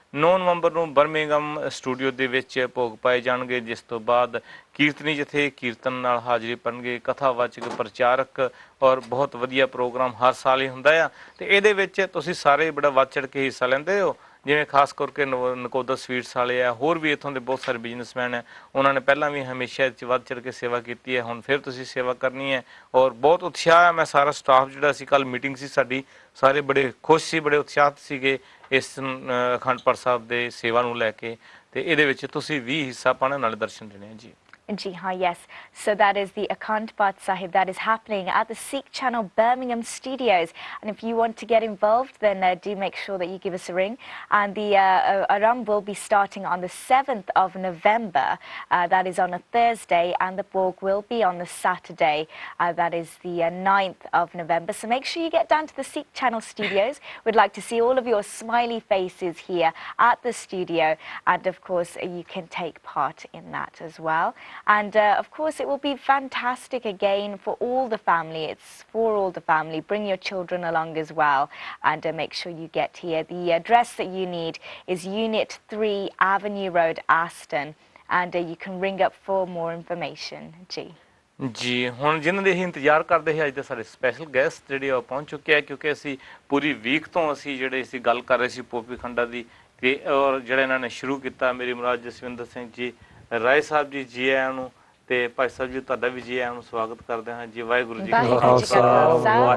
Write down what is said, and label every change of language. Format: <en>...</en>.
<pa>9 ਨਵੰਬਰ ਨੂੰ Birmingham studio ਦੇ ਵਿੱਚ ਭੋਗ ਪਾਏ ਜਾਣਗੇ ਜਿਸ ਤੋਂ ਬਾਅਦ ਕੀਰਤਨੀ ਜਥੇ ਕੀਰਤਨ ਨਾਲ ਹਾਜ਼ਰੀ ਭਰਨਗੇ ਕਥਾਵਾਚਕ ਪ੍ਰਚਾਰਕ ਔਰ ਬਹੁਤ ਵਧੀਆ ਪ੍ਰੋਗਰਾਮ ਹਰ ਸਾਲ ਹੀ ਹੁੰਦਾ ਆ ਤੇ ਇਹਦੇ ਵਿੱਚ ਤੁਸੀਂ ਸਾਰੇ ਬੜਾ ਵੱਧ ਚੜ ਕੇ ਹਿੱਸਾ ਲੈਂਦੇ ਹੋ ਜਿਵੇਂ ਖਾਸ ਕਰਕੇ ਨਕੋਦਰ ਸਵੀਟਸ ਵਾਲੇ ਆ ਹੋਰ ਵੀ ਇੱਥੋਂ ਦੇ ਬਹੁਤ ਸਾਰੇ ਬਿਜ਼ਨਸਮੈਨ ਹੈ ਉਹਨਾਂ ਨੇ ਪਹਿਲਾਂ ਵੀ ਹਮੇਸ਼ਾ ਇਹ 'ਚ ਵੱਧ ਚੜ ਕੇ ਸੇਵਾ ਕੀਤੀ ਹੈ ਹੁਣ ਫਿਰ ਤੁਸੀਂ ਸੇਵਾ ਕਰਨੀ ਹੈ ਔਰ ਬਹੁਤ ਉਤਸ਼ਾਹ ਹੈ ਮੈਂ ਸਾਰਾ ਸਟਾਫ ਜਿਹੜਾ ਸੀ ਕੱਲ ਮੀਟਿੰਗ ਸੀ ਸਾਡੀ ਸਾਰੇ ਬੜੇ ਖੁਸ਼ ਸੀ ਬੜੇ ਉਤਸ਼ਾਹਿਤ ਸੀਗੇ ਇਸ ਅਖੰਡ ਪਾਠ ਸਾਹਿਬ ਦੇ ਸੇਵਾ ਨੂੰ ਲੈ ਕੇ ਤੇ ਇਹਦੇ ਵਿੱਚ ਤੁਸੀਂ ਵੀ ਹਿੱਸਾ ਪਾਣਾ ਨਾਲ ਦਰਸ਼ਨ ਦੇਣੇ ਆ ਜੀ Ji haan, yes.</pa> <en>So that is the Akhand Path Sahib that is happening at the Sikh Channel Birmingham studios. And if you want to get involved, then do make sure that you give us a ring. And the Aram will be starting on the 7th of November. That is on a Thursday. And the Bhog will be on the Saturday. That is the 9th of November. So make sure you get down to the Sikh Channel studios. We'd like to see all of your smiley faces here at the studio. And of course, you can take part in that as well. And of course it will be fantastic again for all the family. It's for all the family. Bring your children along as well and make sure you get here. The address that you need is Unit 3 Avenue Road, Aston, and you can ring up for more information.</en> <pa>ਜੀ ਹੁਣ ਜਿਨ੍ਹਾਂ ਦੇ ਹੀ ਇੰਤਜ਼ਾਰ ਕਰਦੇ ਸੀ ਅੱਜ ਦੇ ਸਾਡੇ special guest ਜਿਹੜੇ ਉਹ ਪਹੁੰਚ ਚੁੱਕੇ ਆ ਕਿਉਂਕਿ ਅਸੀਂ ਪੂਰੀ ਵੀਕ ਤੋਂ ਅਸੀਂ ਜਿਹੜੇ ਅਸੀਂ ਗੱਲ ਕਰ ਰਹੇ ਸੀ ਪੋਪੀ ਖੰਡਾ ਦੀ ਤੇ ਔਰ ਜਿਹੜਾ ਇਹਨਾਂ ਨੇ ਸ਼ੁਰੂ ਕੀਤਾ ਮੇਰੀ ਮੁਰਾਦ ਜਸਵਿੰਦਰ ਸਿੰਘ ਜੀ ਰਾਏ ਸਾਹਿਬ ਜੀ ਜੀ ਆਇਆਂ ਨੂੰ ਤੇ ਭਾਈ ਸਾਹਿਬ ਜੀ ਤੁਹਾਡਾ ਵੀ ਜੀ ਆਇਆਂ ਨੂੰ ਸਵਾਗਤ ਕਰਦੇ ਹਾਂ ਜੀ ਵਾਹਿਗੁਰੂ ਜੀ ਕਾ ਖਾਲਸਾ</pa>